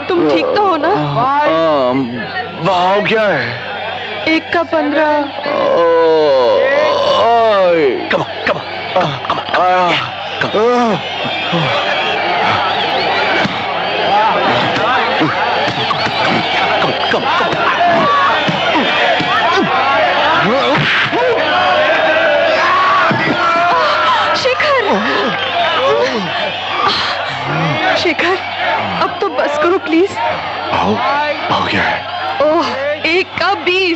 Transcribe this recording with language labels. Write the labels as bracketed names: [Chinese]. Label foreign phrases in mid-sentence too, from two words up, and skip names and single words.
[Hindi] तुम ठीक तो हो ना? भाव क्या है? 1 का 15। [English] Come on, come on, come on, come on. Come on. [Hindi] शेखर, अब तो बस करो प्लीज। भाव क्या है? ओह, 1 का 20।